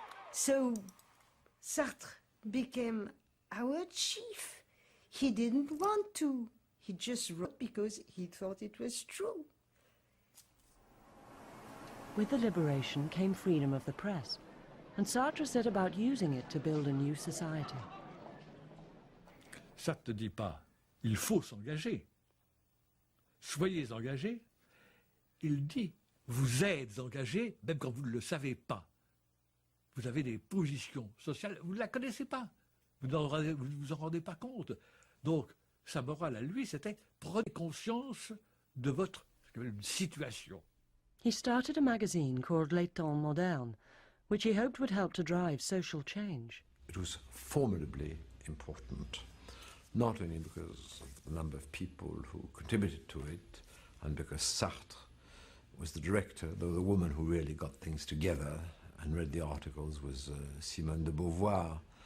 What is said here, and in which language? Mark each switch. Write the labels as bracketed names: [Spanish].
[English] So Sartre became our chief. He didn't want to. He just wrote because he thought it was true. With the liberation came freedom of the press, and Sartre set about using it to build a new society. [French] Sartre ne dit pas « il faut s'engager ». Soyez engagés. Il dit « vous êtes engagés, même quand vous ne le savez pas ». Vous avez des positions sociales, vous ne la connaissez pas. Vous ne vous en rendez pas compte. Donc, Sa morale à lui, c'était « prenez conscience de votre situation ». [English] He started a magazine called Les Temps Modernes, which he hoped would help to drive social change. It was formidably important, not only because of the number of people who contributed to it, and because Sartre was the director, though the woman who really got things together and read the articles was Simone de Beauvoir.